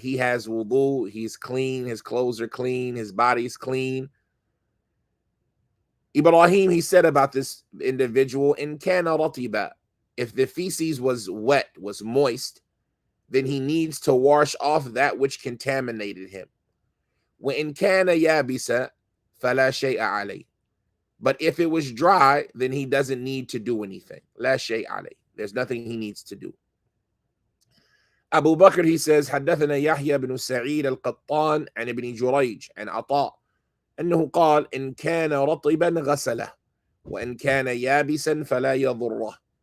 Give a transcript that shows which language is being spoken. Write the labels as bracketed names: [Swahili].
[English] He has wudu, he's clean, his clothes are clean, his body's clean. Ibrahim, he said about this individual, [Arabic] in kana ratiba, [English] if the feces was wet, was moist, then he needs to wash off that which contaminated him. [Arabic] وإن كان يابسا فلا شيء عليه. [English] But if it was dry, then he doesn't need to do anything. [Arabic] لا شيء عليه. [English] There's nothing he needs to do. Abu Bakr, he says, [Arabic] حدثنا يحيى بن سعيد القطان عن ابن جريج عن عطاء أنه قال إن كان رطبا غسله وإن كان يابسا فلا يضره.